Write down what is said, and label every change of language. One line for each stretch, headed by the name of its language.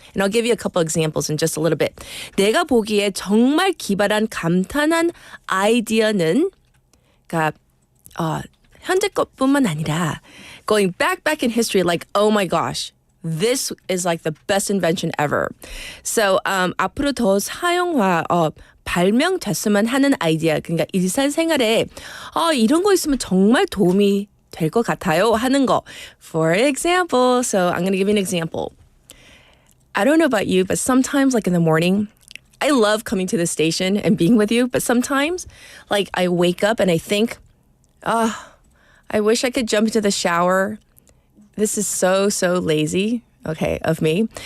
English: And I'll give you a couple examples in just a little bit.
Korean: 내가 보기에 정말 기발한 감탄한 아이디어는 그러니까 현재 것뿐만 아니라
English: going back in history, like, oh my gosh, this is like the best invention ever.
Korean: So 앞으로 더 사용화 발명됐으면 하는 아이디어, 그러니까 일상생활에 이런 거 있으면 정말 도움이 될 것 같아요 하는 거.
English: For example, so I'm going to give you an example. I don't know about you, but sometimes like in the morning, I love coming to the station and being with you, but sometimes like I wake up and I think, I wish I could jump into the shower. This is so lazy, okay, of me.